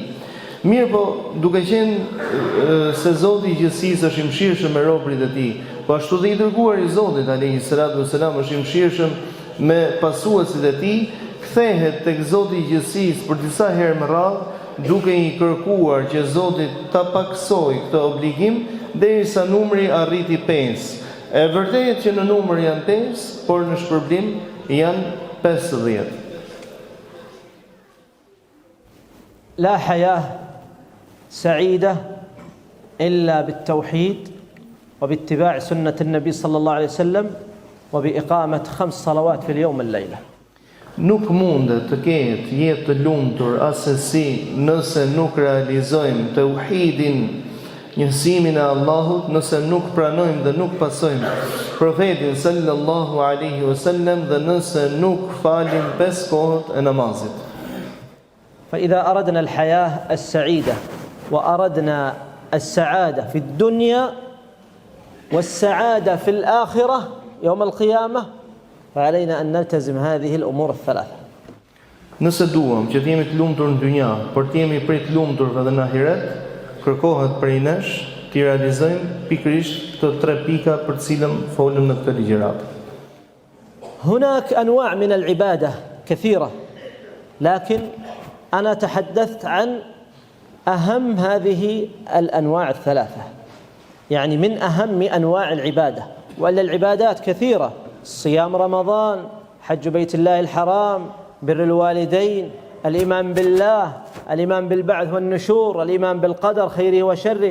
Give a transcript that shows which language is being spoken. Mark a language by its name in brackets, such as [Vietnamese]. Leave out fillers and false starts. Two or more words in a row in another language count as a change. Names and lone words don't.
[Albanian] Mirë po, duke qenë se Zoti i gjithësisë është i mëshirshëm me robërit e tij, po ashtu dhe i dërguar i Zotit [Arabic] عليه الصلاة والسلام [Albanian] është i mëshirshëm me pasuesit e tij, kthehet tek Zoti i gjithësisë për disa herë më radhë, duke i kërkuar që Zoti ta paksoj këtë obligim derisa numri arriti 5. E vërtetë që në numër janë 5, por në shpërblim janë 50. [Arabic] لا حياة سعيدة إلا بالتوحيد وباتباع سنة النبي صلى الله عليه وسلم وبإقامة 5 صلوات في اليوم والليلة. [Albanian] Nuk mundet të ketë jetë të lumtur asesi nëse nuk realizojmë tauhidin, njësimin e Allahut, nëse nuk pranojmë dhe nuk pasojmë profetin [Arabic] صلى الله عليه وسلم [Albanian] dhe nëse nuk falim 5 kohët e namazit. [Arabic] فإذا أردنا الحياة السعيدة وأردنا السعادة في الدنيا والسعادة في الآخرة يوم القيامة فعلينا أن نلتزم هذه الأمور الثلاثة. [Albanian] Nëse duam që të jemi të lumtur në dynja, por të jemi prej të lumtur edhe në ahiret, kërkohet prej nesh të realizojmë pikërisht këto 3 pika për të cilën folëm në këtë ligjërat. [Arabic] هناك أنواع من العبادة كثيرة، لكن أنا تحدثت عن أهم هذه الأنواع الثلاثة، يعني من أهم أنواع العبادة، وإلا العبادات كثيرة: صيام رمضان، حج بيت الله الحرام، بر الوالدين، الإيمان بالله، الإيمان بالبعث والنشور، الإيمان بالقدر خيره وشره.